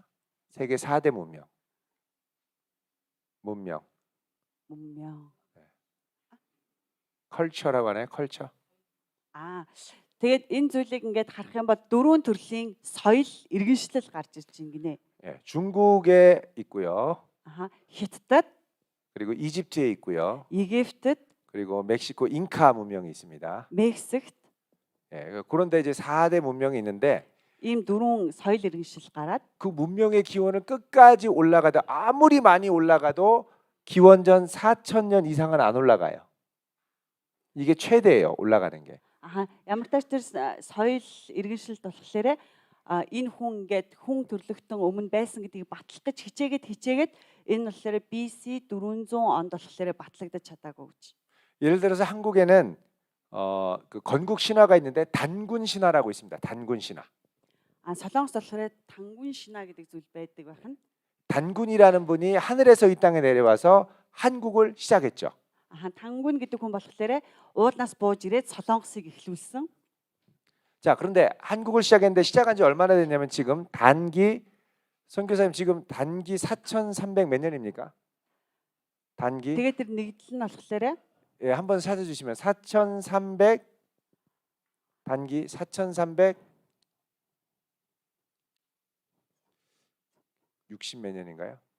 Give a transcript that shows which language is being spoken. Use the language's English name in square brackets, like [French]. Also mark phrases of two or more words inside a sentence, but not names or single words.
[Korean] 세계 4대 문명. 문명. 컬처라고 하나요? 컬처. [Mongolian] Тэгээд энэ зүйлийг ингээд харах юм бол дөрвөн төрлийн соёл иргэншлэл гарч ирж байна гинэ. [Korean] 예, 중국에 있고요. [Mongolian] Хятадд, [Korean] 그리고 이집트에 있고요. [Mongolian] Египтэд, [Korean] 그리고 멕시코 잉카 문명이 있습니다. [Mongolian] Мексикт [Korean] 예, 그런데 이제 4대 문명이 있는데 [Mongolian] ийм дөрвөн соёл иргэншил гараад [Korean] 그 문명의 기원은 끝까지 올라가도 아무리 많이 올라가도 기원전 4,000년 이상은 안 올라가요. 이게 최대예요, 올라가는 게. [Mongolian] ямар тач тэр соёл иргэншилд болохоор энэ хүн ингээд хүн төрлөختөн өмнө байсан гэдгийг батлах гэж хичээгээд энэ болохоор BC 400 онд болохоор батлагдаж чадаагүй гэж. [Korean] 예를 들어서 한국에는 그 건국 신화가 있는데 단군 신화라고 있습니다. 단군 신화. [Mongolian] Солонгос болохоор тангун шинаа гэдэг зүйл байдаг байна. [Korean] 단군이라는 분이 하늘에서 이 땅에 내려와서 한국을 시작했죠. [Mongolian] Тангун гэдэг хүн болохоор уулнаас бууж ирээд Солонгосыг эхлүүлсэн. [Korean] 자, 그런데 한국을 시작했는데 시작한 지 얼마나 됐냐면 지금 단기 선교사님 지금 단기 4,300 몇 년입니까? 단기. [Mongolian] Тэгээд тэр нэгдэл нь болохоор [Korean] 예, 한번 찾아 주시면 4,300 단기 4,300 60 몇 년인가요?